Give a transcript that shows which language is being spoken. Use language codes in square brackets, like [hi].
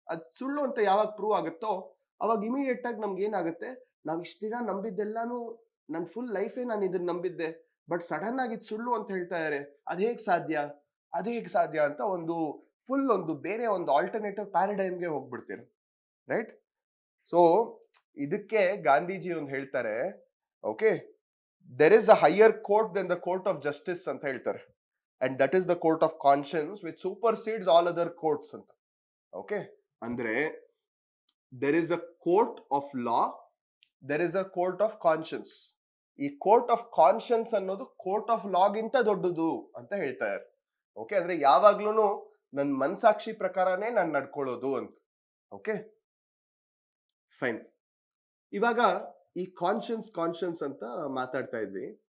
[kn] ಅದು ಸುಳ್ಳು ಅಂತ ಯಾವಾಗ ಪ್ರೂವ್ ಆಗುತ್ತೋ ಅವಾಗ ಇಮಿಡಿಯೇಟ್ ಆಗಿ ನಮ್ಗೆ ಏನಾಗುತ್ತೆ, ನಾವ್ ಇಷ್ಟ ದಿನ ನಂಬಿದ್ದೆಲ್ಲಾನು, ನನ್ ಫುಲ್ ಲೈಫೇ ನಾನು ಇದನ್ನ ನಂಬಿದ್ದೆ, ಬಟ್ ಸಡನ್ ಆಗಿ ಇದು ಸುಳ್ಳು ಅಂತ ಹೇಳ್ತಾ ಇದಾರೆ, ಅದೇಗ್ ಸಾಧ್ಯ, ಅದೇಗ್ ಸಾಧ್ಯ ಅಂತ ಒಂದು ಫುಲ್ ಒಂದು ಬೇರೆ ಒಂದು ಆಲ್ಟರ್ನೇಟಿವ್ ಪ್ಯಾರಡೈಮ್ಗೆ ಹೋಗ್ಬಿಡ್ತೀರಿ, ರೈಟ್. ಸೊ ಇದಕ್ಕೆ ಗಾಂಧೀಜಿ ಒಂದು ಹೇಳ್ತಾರೆ, [en] okay, there is a higher court than the court of justice [kn] ಅಂತ ಹೇಳ್ತಾರೆ, [en] and that is the court of conscience which supersedes all other courts ಅಂತ. Okay, [kn] ಅಂದ್ರೆ [en] there is a court of law, there is a court of conscience. [kn] ಈ court of conscience ಅನ್ನೋದು court of law ಗಿಂತ ದೊಡ್ಡದು ಅಂತ ಹೇಳ್ತಾರೆ. Okay, ಅಂದ್ರೆ ಯಾವಾಗ್ಲೂ ನನ್ನ ಮನಸಾಕ್ಷಿ ಪ್ರಕಾರನೇ ನಾನು ನಡ್ಕೊಳ್ಳೋದು ಅಂತ. Okay, fine. ಇವಾಗ ಈ ಕಾನ್ಶಿಯನ್ಸ್ ಅಂತ ಮಾತಾಡ್ತಾ ಇದ್ವಿ.